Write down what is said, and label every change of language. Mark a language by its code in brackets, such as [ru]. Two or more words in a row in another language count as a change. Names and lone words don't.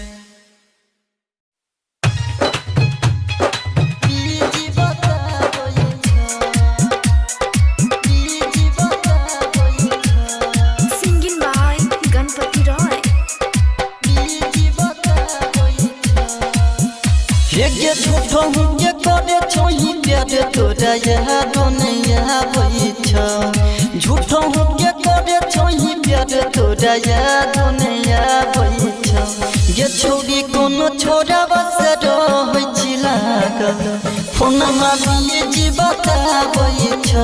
[en] Singing by Ganpati Roy. [mai] ये झूठो के करे छोही प्यार तोरा याद नहीं आबै छ। झूठो के करे छोही प्यार तोरा याद नहीं आबै छ। ये छोरी कोनो छोरा बस रहै छी लागल फोन मारिए जी बताबै छ।